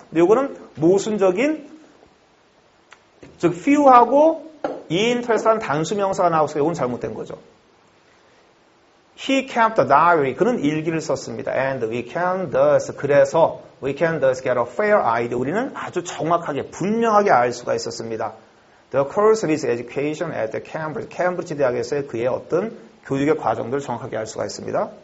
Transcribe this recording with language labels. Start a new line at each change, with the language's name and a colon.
Korean: 근데 요거는 모순적인 즉 few하고 interest라는 단수 명사가 나와서 이건 잘못된 거죠.
English: He kept a diary. 그는 일기를 썼습니다. And we can thus, 그래서 we can thus get a fair idea.
Korean: 우리는 아주 정확하게 분명하게 알 수가 있었습니다.
English: The course of his education at the Cambridge.
Korean: 캠브리지 대학에서의 그의 어떤 교육의 과정들을 정확하게 알 수가 있습니다.